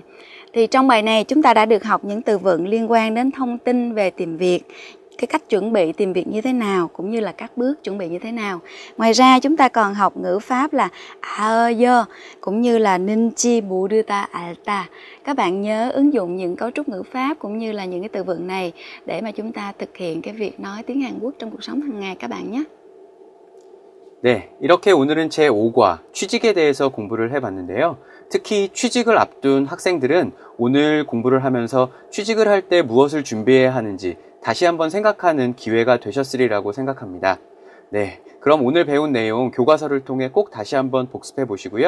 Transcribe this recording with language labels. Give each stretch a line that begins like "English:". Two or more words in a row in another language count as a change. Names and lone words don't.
Vietnamese: Thì trong bài này chúng ta đã được học những từ vựng liên quan đến thông tin về tìm việc, cái cách chuẩn bị tìm việc như thế nào, cũng như là các bước chuẩn bị như thế nào. Ngoài ra chúng ta còn học ngữ pháp là aơ, cũng như là
Korean: 는지 모르다 알다.
Vietnamese: Các bạn nhớ ứng dụng những cấu trúc ngữ pháp cũng như là những cái từ vựng này để mà chúng ta thực hiện cái việc nói tiếng Hàn Quốc trong cuộc sống hàng ngày các bạn nhé.
Korean: 네, 이렇게 오늘은 제5과 취직에 대해서 공부를 해봤는데요. 특히 취직을 앞둔 학생들은 오늘 공부를 하면서 취직을 할 때 무엇을 준비해야 하는지 다시 한번 생각하는 기회가 되셨으리라고 생각합니다. 네, 그럼 오늘 배운 내용 교과서를 통해 꼭 다시 한번 복습해 보시고요.